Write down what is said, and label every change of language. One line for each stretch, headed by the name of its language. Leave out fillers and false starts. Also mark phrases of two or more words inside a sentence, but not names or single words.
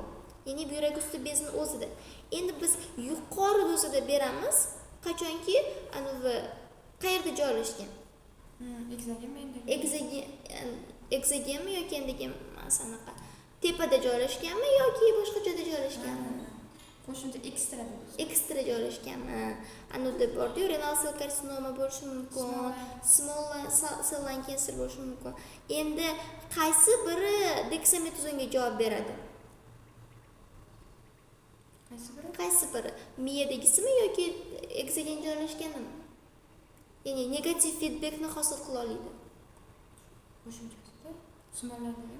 Uzbek: Ya'ni buyrak usti bezining o'zida. Endi biz yuqori dozada beramiz, qachonki qayerda joylashgan? Ekzogenmi yoki endigi anaqa tepada joylashganmi yoki boshqa joyda joylashganmi? Qo'shimcha ekstra deymiz. Ekstra joylashganmi? Anoda bordi-yu,
English: renal cell karsinoma
Uzbek: bo'lishi mumkin,
English: small cell lung cancer
Uzbek: bo'lishi mumkin. Endi qaysi biri deksametazonga javob beradi? Qaysi biri? Qaysi biri? Miyadagisimi yoki ekzogen joylashganimi? Ya'ni negativ feedbackni hosil qila oladi. Qo'shimchasida smallardagimi?